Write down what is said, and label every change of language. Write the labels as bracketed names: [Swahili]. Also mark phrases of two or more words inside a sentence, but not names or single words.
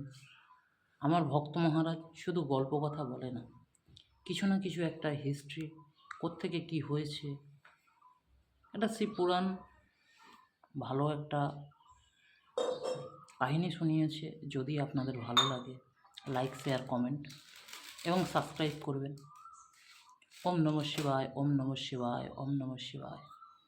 [Bangla] আমার ভক্ত মহারাজ শুধু গল্প কথা বলে না, কিছু না কিছু একটা হিস্ট্রি, কোত্থেকে কী হয়েছে, একটা শিবপুরাণ ভালো একটা কাহিনী শুনিয়েছে। যদি আপনাদের ভালো লাগে [English] like, share, comment [Bangla] এবং সাবস্ক্রাইব করবেন। [Sanskrit] ওম নমঃ শিবায়, ওম নমঃ শিবায়, ওম নমঃ শিবায়।